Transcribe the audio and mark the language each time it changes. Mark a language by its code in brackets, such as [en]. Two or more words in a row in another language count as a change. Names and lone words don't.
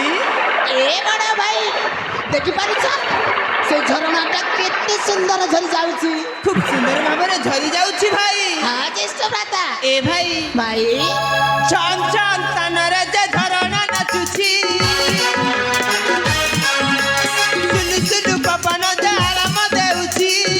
[or] ଏ ବଡ଼ ଭାଇ ଦେଖି ପାରୁଛ ସେ ଝରଣାଟା କେତେ ସୁନ୍ଦର ଝରି ଯାଉଚି ଖୁବ ସୁନ୍ଦର ଭାବରେ ଝରି ଯାଉଛି ଭାଇ। ହଁ ଜ୍ୟେଷ୍ଠ ଭ୍ରାତା। ଏ ଭାଇ भाई ଚନ ଚନ ତନରେ ଯେ ଝରଣା ନାଚୁଛି ସୁଲୁ ସୁଲୁ ପବନ ଯେ ଆରାମ ଦେଉଛି